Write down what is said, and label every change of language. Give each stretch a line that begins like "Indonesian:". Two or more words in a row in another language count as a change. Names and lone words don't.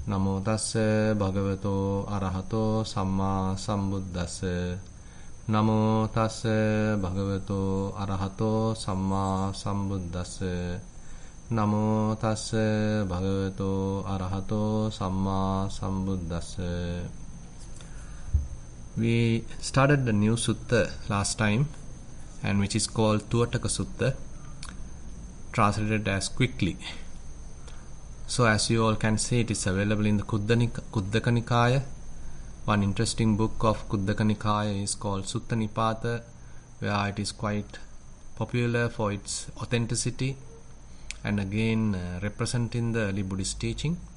Pali: Namo tassa bhagavato arahato samma sambuddhassa. Namo tassa bhagavato arahato samma sambuddhassa. Namo tassa bhagavato arahato samma sambuddhassa.
English: We started the new sutta last time, and which is called Tuvataka Sutta, translated as quickly. So as you all can see, it is available in the Kuddaka Nikaya. One interesting book of Kuddaka Nikaya is called Sutta Nipata, where it is quite popular for its authenticity and again representing the early Buddhist teaching.